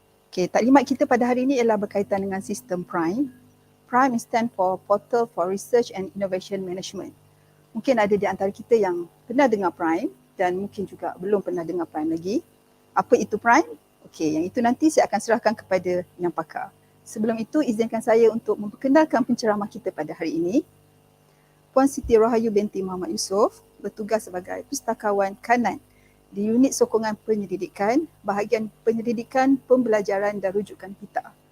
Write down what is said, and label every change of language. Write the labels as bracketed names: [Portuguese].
[Malay] Okay, taklimat kita pada hari ini ialah berkaitan dengan sistem Prime. [English] Prime stand for Portal for Research and Innovation Management. [Malay] Mungkin ada di antara kita yang pernah dengar Prime dan mungkin juga belum pernah dengar Prime lagi. Apa itu Prime? Okey, yang itu nanti saya akan serahkan kepada yang pakar. Sebelum itu, izinkan saya untuk memperkenalkan penceramah kita pada hari ini. Puan Siti Rohayu binti Muhammad Yusof bertugas sebagai Pustakawan Kanan di Unit Sokongan Penyelidikan, bahagian Penyelidikan, Pembelajaran dan Rujukan PTAR.